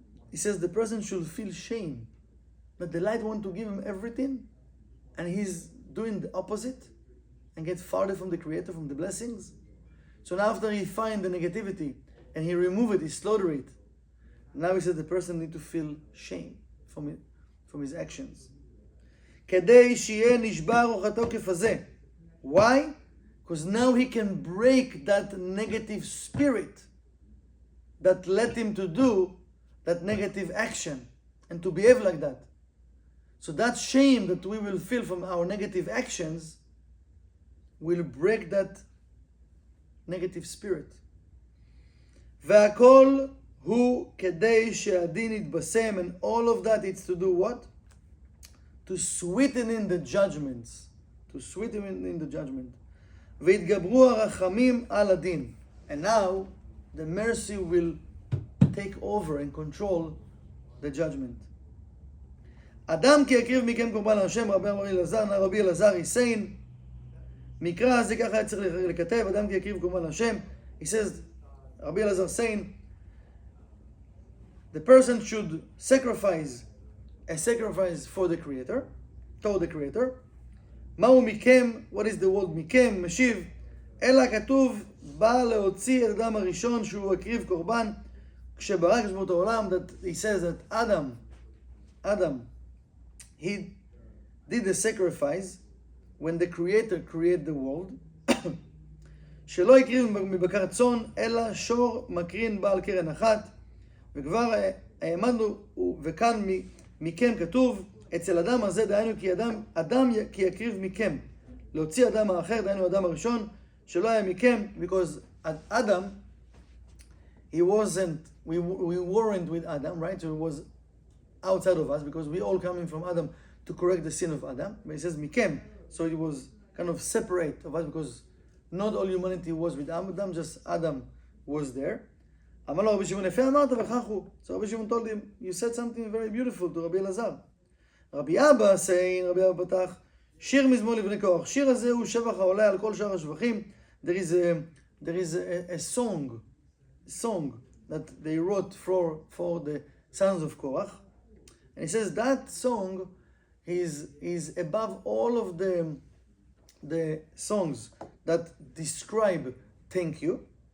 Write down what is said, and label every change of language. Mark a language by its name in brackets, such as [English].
[English] He says the person should feel shame that the light wants to give him everything, and he's doing the opposite and get farther from the Creator, from the blessings. So now after he finds the negativity and he remove it, he slaughter it, now he says the person needs to feel shame from his actions. [Hebrew] כדי שיהיה נשבר רוח התוקף הזה. [English] Why? Because now he can break that negative spirit that led him to do that negative action and to behave like that. So that shame that we will feel from our negative actions will break that negative spirit. [Hebrew] והכל הוא כדי שהדין יתבשם, [English] and all of that is to do what? To sweeten in the judgments. To sweeten in the judgment. [Hebrew] והתגברו הרחמים על הדין. [English] And now the mercy will take over and control the judgment. [Hebrew] אדם כי יקריב מכם קורבן להשם, רבי אלעזר היסיין. מקרא הזה ככה צריך לכתב, אדם כי יקריב קורבן להשם. [English] He says, Rabbi Elazar saying, the person should sacrifice a sacrifice for the Creator, toward the Creator. [Hebrew] מהו מכם? [English] What is the word מכם? [Hebrew] משיב, אלא כתוב, בא להוציא את אדם הראשון שהוא הקריב קורבן, כשברא הקדוש ברוך הוא את העולם, [English] that he says that Adam, he did the sacrifice when the Creator created the world, [Hebrew] שלא הקריב מבקר צאן, אלא שור מקרין בעל קרן אחת, וכבר העמדנו, וכאן מכם כתוב, אצל אדם הזה דהיינו כי אדם כי יקריב מכם, להוציא אדם האחר, דהיינו אדם הראשון, שלא היה מכם, [English] because Adam, we weren't with Adam, right? So it was outside of us, because we all coming from Adam to correct the sin of Adam. But he says מכם, so it was kind of separate of us, because not all humanity was with Adam, just Adam was there. [Hebrew] אמר לו רבי שמעון, יפה אמרת וכך הוא. [English] So רבי שמעון told him, you said something very beautiful to רבי אלעזר. [Hebrew] רבי אבא פתח, שיר מזמור לבני קורח. שיר הזה הוא שבח העולה על כל שאר השבחים. [English] There is a song that they wrote for the sons of Korach. And he says that song is above all of the songs that describe thank you.